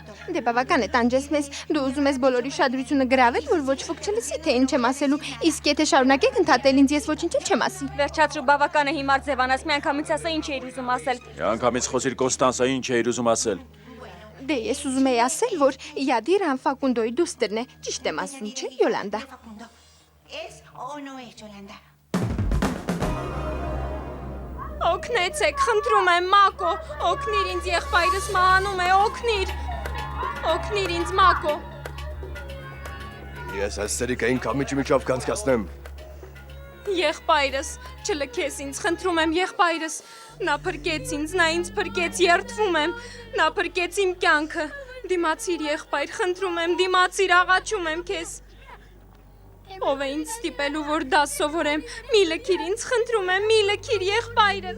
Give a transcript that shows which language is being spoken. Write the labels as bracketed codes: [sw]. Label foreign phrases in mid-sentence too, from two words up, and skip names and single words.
[hy] Դե բավական է տանջես մեզ։ Դու ուզում ես բոլորի շադրությունը գրավել, որ ոչ ոք չլսի, թե ինչ եմ ասելու։ Իսկ եթե շարունակեք ընդհատել ինձ, ես ոչինչ չեմ ասի։ Վերջացրու, բավական է հիմար ձևանաս, միանգամից ասա ինչ էիր ուզում ասել։ Միանգամից խոսիր Կոնստանսա, ինչ էիր ուզում ասել։ Դե ես ուզում եի ասել, որ Յադիրան Ֆակունդոյի դուստրն է։ Ճիշտ եմ ասում, չէ՞ Յոլանդա։ [es] ¿Es o no es Yolanda? [hy] Օգնեցեք, խնդրում եմ, Մակո, օգնիր ինձ, եղբայրս մահանում է, օգնիր։ Օգնիր ինձ, Մակո։ Ես այս սերիկային կամիջի միջով կանցկացնեմ։ Եղբայրս, չլքես ինձ, խնդրում եմ, եղբայրս։ Նա փրկեց ինձ, նա ինձ փրկեց, երդվում եմ։ Նա փրկեց իմ կյանքը։ Դիմացիր, եղբայր, խնդրում եմ, դիմացիր, աղաչում եմ քեզ։ Ով է ինձ ստիպելու, որ դաս սովորեմ։ Մի լքիր ինձ, խնդրում եմ, մի լքիր, եղբայրս։